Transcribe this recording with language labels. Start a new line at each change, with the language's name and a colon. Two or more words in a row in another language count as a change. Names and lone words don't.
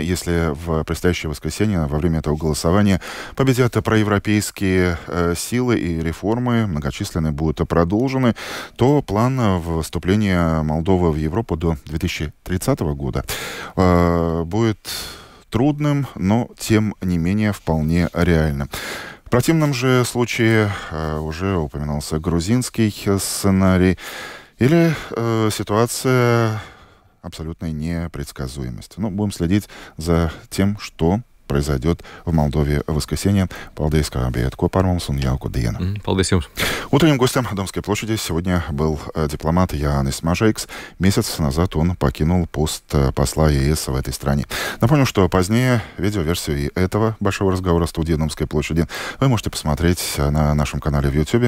Russian: Если в предстоящее воскресенье во время этого голосования победят проевропейские силы и реформы, многочисленные будут продолжены, то план вступления Молдовы в Европу до 2030 года будет трудным, но тем не менее вполне реальным. В противном же случае уже упоминался грузинский сценарий или ситуация абсолютной непредсказуемости. Но будем следить за тем, что произойдет в Молдове в воскресенье.
Latvian: Paldies, kā bijāt kopā ar mums un jauku dienu. Paldies jums.
Russian: Утренним гостем Домской площади сегодня был дипломат Jānis Mažeiks. Месяц назад он покинул пост посла ЕС в этой стране. Напомню, что позднее видеоверсию и этого большого разговора в студии Домской площади вы можете посмотреть на нашем канале в YouTube.